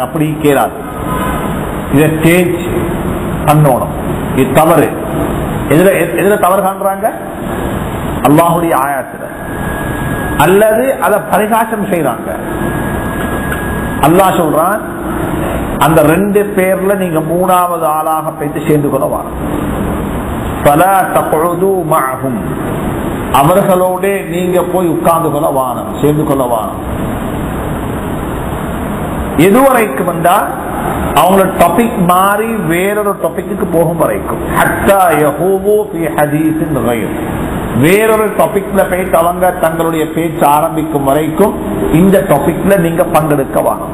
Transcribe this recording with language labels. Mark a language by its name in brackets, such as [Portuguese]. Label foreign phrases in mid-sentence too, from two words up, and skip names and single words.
[Tamil] அப்படி கேளாது, இதை சேஞ்ச் பண்ணணும், இது தவறு. எதுல தவறு காண்றாங்க? அல்லாஹுடைய ஆயாத்துல. அல்லது அதை பரிகாசம் செய்யறாங்க. அல்லாஹ் சொல்றான், அந்த 2 பேர்ல நீங்க 3வது ஆளாக போயிட்டு சேர்ந்து கொள்ள வாங்க. [Arabic] فَلَا تَقْعُدُوا مَعَهُمْ. [Tamil] அவர்களோட நீங்க போய் உட்கார்ந்து கொள்ள வானம், சேர்ந்து கொள்ள வானம். எதுவரைக்கும் வந்தா அவங்களோட டாபிக் மாறி வேறொரு டாபிக்கு போகும் வரைக்கும். [Arabic] حتى يخوضوا في حديث غير. [Tamil] வேறொரு டாபிக்ல போயிட்டு அவங்க தங்களுடைய பேச்சு ஆரம்பிக்கும் வரைக்கும் இந்த டாபிக்ல நீங்க பங்கெடுக்க வானம்.